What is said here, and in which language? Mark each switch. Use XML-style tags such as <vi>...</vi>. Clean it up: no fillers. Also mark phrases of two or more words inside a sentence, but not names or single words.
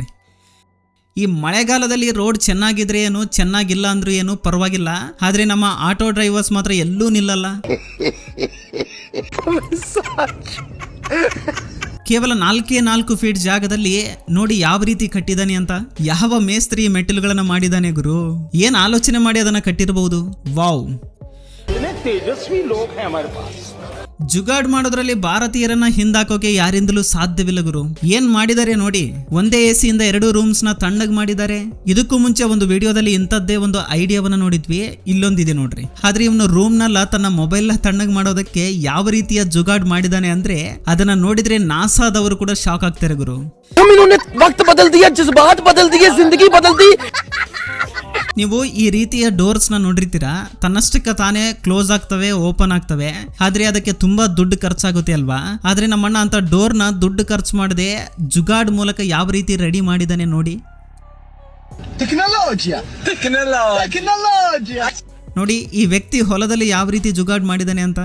<kn>ಈ ಮಳೆಗಾಲದಲ್ಲಿ ರೋಡ್ ಚೆನ್ನಾಗಿದ್ರೆ ಏನು, ಚೆನ್ನಾಗಿಲ್ಲ ಅಂದ್ರೂ ಏನು ಪರವಾಗಿಲ್ಲ, ಆದ್ರೆ ನಮ್ಮ</kn> <en>auto drivers</en> <kn>ಮಾತ್ರ ಎಲ್ಲೂ ನಿಲ್ಲಲ್ಲ. ಕೇವಲ 4 ಫೀಟ್ ಜಾಗದಲ್ಲಿ ನೋಡಿ ಯಾವ ರೀತಿ ಕಟ್ಟಿದಾನೆ ಅಂತ. ಯಾವ ಮೇಸ್ತ್ರಿ ಮೆಟ್ಟಿಲುಗಳನ್ನ ಮಾಡಿದಾನೆ ಗುರು, ಏನ್ ಆಲೋಚನೆ ಮಾಡಿ ಅದನ್ನ ಕಟ್ಟಿರಬಹುದು. ವಾವ್,</kn> <hi>तेजस्वी लोग हैं हमारे पास.</hi> <kn>ಜುಗಾಡ್ ಮಾಡೋದ್ರಲ್ಲಿ ಭಾರತೀಯರನ್ನ ಹಿಂದಾಕೋಕೆ ಯಾರಿಂದಲೂ ಸಾಧ್ಯವಿಲ್ಲ ಗುರು. ಏನ್ ಮಾಡಿದ್ದಾರೆ ನೋಡಿ, ಒಂದೇ AC ಇಂದ 2 ರೂಮ್ಸ್ ನ ತಣ್ಣಗ್ ಮಾಡಿದ್ದಾರೆ. ಇದಕ್ಕೂ ಮುಂಚೆ ಒಂದು ವಿಡಿಯೋದಲ್ಲಿ ಇಂಥದ್ದೇ ಒಂದು ಐಡಿಯಾವನ್ನ ನೋಡಿದ್ವಿ, ಇಲ್ಲೊಂದಿದೆ ನೋಡ್ರಿ. ಆದ್ರೆ ಇವನು ರೂಮ್ ನಲ್ಲ ತನ್ನ ಮೊಬೈಲ್ ನ ತಣ್ಣಗ್ ಮಾಡೋದಕ್ಕೆ ಯಾವ ರೀತಿಯ ಜುಗಾಡ್ ಮಾಡಿದಾನೆ ಅಂದ್ರೆ ಅದನ್ನ ನೋಡಿದ್ರೆ ನಾಸಾದವರು ಕೂಡ ಶಾಕ್ ಆಗ್ತಾರೆ ಗುರು.</kn> <hi>वक्त बदल दिया, जज्बात बदल दिए, जिंदगी बदल दी.</hi> <kn>ನೀವು ಈ ರೀತಿಯ ಡೋರ್ಸ್ ನ ನೋಡಿರ್ತೀರಾ, ತನ್ನಷ್ಟಕ್ಕೆ ತಾನೇ ಕ್ಲೋಸ್ ಆಗ್ತವೆ, ಓಪನ್ ಆಗ್ತವೆ, ಆದ್ರೆ ಅದಕ್ಕೆ ತುಂಬಾ ದುಡ್ಡು ಖರ್ಚಾಗುತ್ತೆ ಅಲ್ವಾ? ಆದ್ರೆ ನಮ್ಮಣ್ಣ ಅಂತ ಡೋರ್ ನ ದುಡ್ಡು ಖರ್ಚು ಮಾಡದೆ ಜುಗಾಡ್ ಮೂಲಕ ಯಾವ ರೀತಿ ರೆಡಿ ಮಾಡಿದಾನೆ ನೋಡಿ. ನೋಡಿ ಈ ವ್ಯಕ್ತಿ ಹೊಲದಲ್ಲಿ ಯಾವ ರೀತಿ ಜುಗಾಡ್ ಮಾಡಿದಾನೆ ಅಂತ.</kn>